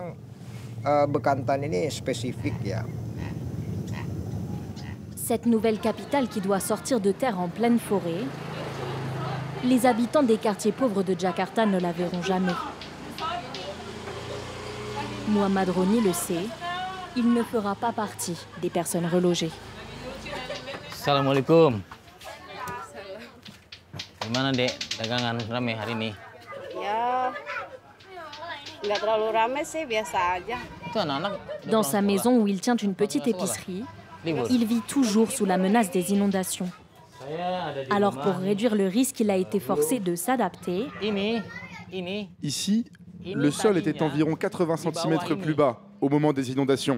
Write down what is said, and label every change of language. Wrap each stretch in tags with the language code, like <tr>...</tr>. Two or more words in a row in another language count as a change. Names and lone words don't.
<fr>Cette nouvelle capitale qui doit sortir de terre en pleine forêt, les habitants des quartiers pauvres de Jakarta ne la verront jamais. Muhammad Roni le sait, il ne fera pas partie des personnes relogées.</fr> <id>Assalamualaikum. Gimana Dek, dagangan ramai hari ini? Ya, nggak terlalu ramai sih, biasa aja.</id> <fr>Dans sa maison où il tient une petite épicerie, il vit toujours sous la menace des inondations. Alors pour réduire le risque, il a été forcé de s'adapter. Ici, le sol était environ 80 cm plus bas au moment des inondations.</fr>